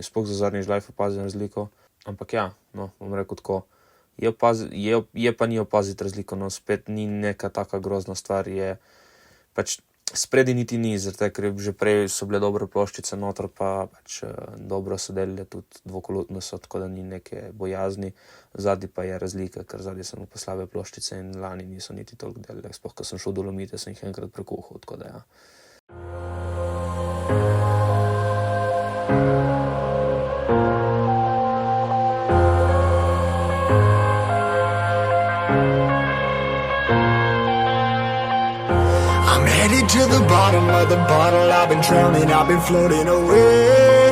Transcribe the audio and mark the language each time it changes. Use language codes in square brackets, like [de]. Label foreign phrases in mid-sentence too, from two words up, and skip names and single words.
[sl] Sploh za zadnji žlajf opazim razliko, ampak ja, no, bom rekel tako, je pa ni opaziti razliko, no, spet ni neka taka grozna stvar, je pač spredi niti ni, zaradi tega, ker že prej so bile dobre ploščice noter, pa pač dobro so delile, tudi dvokolutno so, tako da ni neke bojazni. Zadnji pa je razlika, ker zadnji sem pa slabe ploščice in lani niso niti toliko delile, sploh ko sem šel v Dolomite, sem jih enkrat prekuhal, tako da ja. [en] Headed to the bottom of the bottle, I've been drowning, I've been floating away.